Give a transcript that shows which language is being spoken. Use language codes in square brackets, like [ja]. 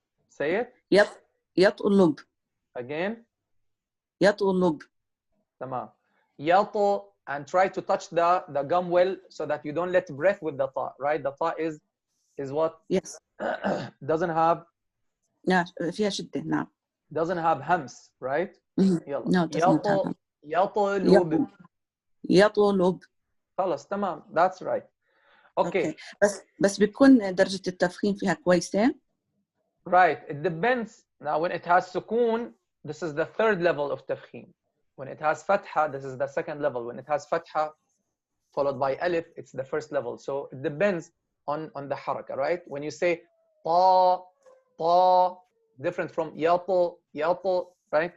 [en] Say it. [ar] يطلب. [en] Again. [ar] يطلب. تمام. [en] And try to touch the gum well so that you don't let breath with the ta, right? The ta is what? Yes. doesn't have. Yeah, [ar] فيها شدة. نعم. [en] Doesn't have hams, right? [ar] يلا. [en] No, it doesn't have. [ar] يطلب. يطلب. خلاص تمام. [en] That's right. Okay. [ar] بس بيكون درجة التفخيم فيها كويسة. [en] Right. It depends. Now, when it has sukun, this is the third level of tafkhim. When it has fatha, this is the second level. When it has fatha followed by alif, it's the first level. So it depends on the haraka, right? When you say ta, different from yato, right?